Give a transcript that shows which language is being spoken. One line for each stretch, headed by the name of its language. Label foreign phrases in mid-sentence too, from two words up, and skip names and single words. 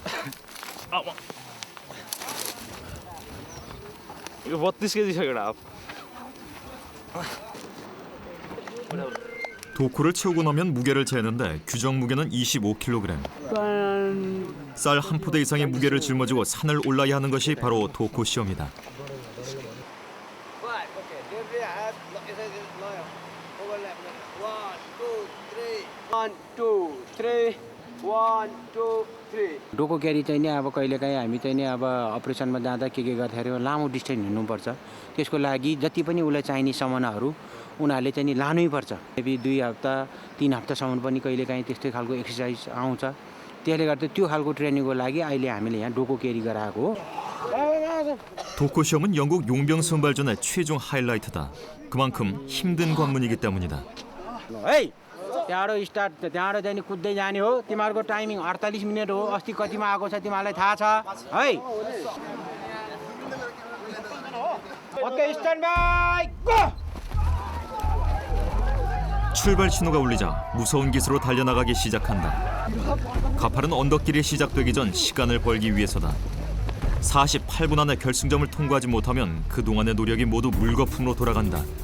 Korean: 이거 32kg सकेडा 도코를 채우고 나면 무게를 재는데 규정 무게는 25kg. 쌀 한 포대 이상의 무게를 짊어지고 산을 올라야 하는 것이 바로 도코 시험이다.
Nepali: डोको क्यारी चाहिँ नि अब कहिलेकाहीँ हामी चाहिँ नि अब अपरेसनमा जाँदा के गर्दाखेरि लामो डिस्टेन्स हिँड्नुपर्छ त्यसको लागि जति पनि उसलाई चाहिने सामानहरू उनीहरूले चाहिँ नि लानैपर्छ फेरि 2 हप्ता 3 हप्तासम्म पनि कहिलेकाहीँ त्यस्तै खालको एक्सर्साइज आउँछ त्यसले गर्दा त्यो खालको ट्रेनिङको लागि अहिले हामीले यहाँ डोको क्यारी गराएको हो
Korean: 도코 시험은 영국 용병 선발전의 최종 하이라이트다. 그만큼 힘든 관문이기 때문이다.
Nepali: त्यहाँबाट स्टार्ट त्यहाँबाट चाहिँ नि कुद्दै जाने हो तिमीहरूको टाइमिङ 48 मिनट हो अस्ति कतिमा आएको छ तिमीलाई थाहा छ है
English: OK stand by go
Korean: 출발 신호가 울리자 무서운 기세로 달려나가기 시작한다. 가파른 언덕길이 시작되기 전 시간을 벌기 위해서다. 48분 안에 결승점을 통과하지 못하면 그동안의 노력이 모두 물거품으로 돌아간다.